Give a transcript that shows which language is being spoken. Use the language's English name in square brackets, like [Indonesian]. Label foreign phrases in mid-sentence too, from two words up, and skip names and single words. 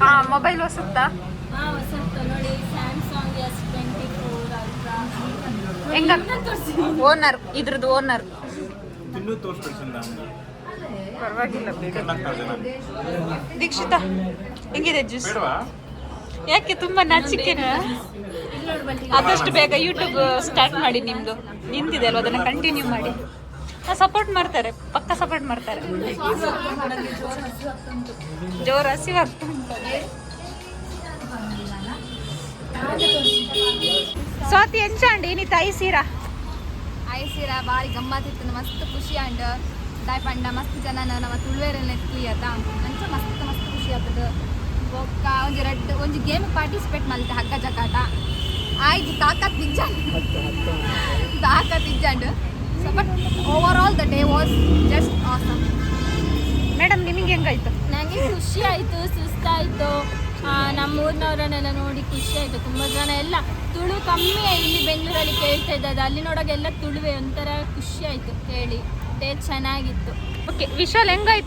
[Kannada] ಮೊಬೈಲ್ ಹೊಸತ್ತಾ? ಹೊಸತ್ತು ನೋಡಿ ಸ್ಯಾಮ್ಸಂಗ್ S24 ಅಲ್ಟ್ರಾ. ಹೆಂಗ ಓನರ್ ಇದ್ರದ್ದು ಓನರ್ ಪರವಾಗಿಲ್ಲ. ದೀಕ್ಷಿತಾ ಹೆಂಗಿದೆ ಜ್ಯೂಸ್? ಯಾಕೆ ತುಂಬಾ ನಾಚಿಕೆನ? ಆದಷ್ಟು ಬೇಗ ಯೂಟ್ಯೂಬ್ ಸ್ಟಾರ್ಟ್ ಮಾಡಿ. ನಿಮ್ದು ನಿಂತಿದೆ ಅಲ್ವ, ಅದನ್ನ ಕಂಟಿನ್ಯೂ ಮಾಡಿ. ಸಪೋರ್ಟ್ ಮಾಡ್ತಾರೆ, ಪಕ್ಕ ಸಪೋರ್ಟ್ ಮಾಡ್ತಾರೆ. ಜೋರು ಹಸಿವಾಗ್ತದೆ. [Tulu] ಸ್ವಾತಿ ಎಂಚಂಡಿ ನೀ ಐ ಸೀರಾ ಭಾರಿ ಗಮ್ಮತ್ತಿತ್ತು. ಮಸ್ತ್ ಖುಷಿ ಅಂಡ್ ದಾಯ್ ಪಂಡ ಮಸ್ತ್ ಜನ ನಮ್ಮ ತುಳುವೇರಲ್ಲಿ ಎತ್ಲಿ ಆತ ಅಂಚ ಮಸ್ತ್ ಖುಷಿ ಆಗ್ತದೆ. ಬೊಕ್ಕ ಒಂಜಿ ಗೇಮ್ ಪಾರ್ಟಿಸಿಪೇಟ್ ಮಲ್ತೆ ಹಗ್ಗ ಜಕಾಟ ಆಯ್ತು ತಾಕತ್ ಇಜ್ಜಂಡು. [English] So but overall the day was just awesome. [Kannada] ಮೇಡಮ್ ನಿಮಗೆ ಹೆಂಗಾಯ್ತು? ನನಗೆ ಖುಷಿ ಆಯಿತು, ಸುಸ್ತಾಯಿತು. ನಮ್ಮ ಊರಿನವರನ್ನೆಲ್ಲ ನೋಡಿ ಖುಷಿ ಆಯಿತು. ತುಂಬ ಜನ ಎಲ್ಲ ತುಳು ಕಮ್ಮಿ ಇಲ್ಲಿ ಬೆಂಗಳೂರಲ್ಲಿ ಕೇಳ್ತಾ ಇದ್ದದ್ದು, ಅಲ್ಲಿ ನೋಡೋಕೆಲ್ಲ ತುಳುವೆ. ಒಂಥರ ಖುಷಿ ಆಯಿತು ಕೇಳಿ. ಡೇ ಚೆನ್ನಾಗಿತ್ತು. ಓಕೆ, ವಿಶಾಲ್ ಹೆಂಗಾಯ್ತು?